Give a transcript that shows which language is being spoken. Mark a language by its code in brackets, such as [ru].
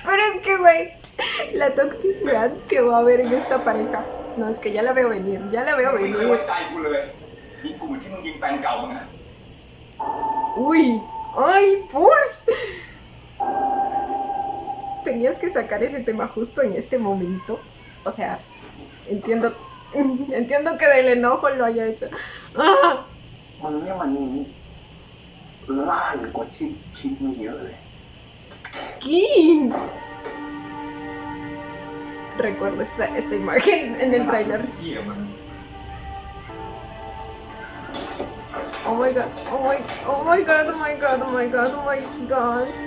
[es] Pero es que, güey, la toxicidad que va a haber en esta pareja, no, es que ya la veo venir, [th] ไม่เคยไว้ใจกูเลยยิงกูเหมือนที่มึงยิงแฟนเก่ามึงอะ [es] Uy, ay, Porsche. Tenías que sacar ese tema justo en este momento. O sea, entiendo que del enojo lo haya hecho. ¡Ah! [th] มันเนี่ยมันล้านกว่าที่คิดไม่เยอะเลย [es] King. Recuerdo esta imagen en el tráiler. [en] Oh my god, oh my god, oh my god, oh my god, oh my god, oh my god.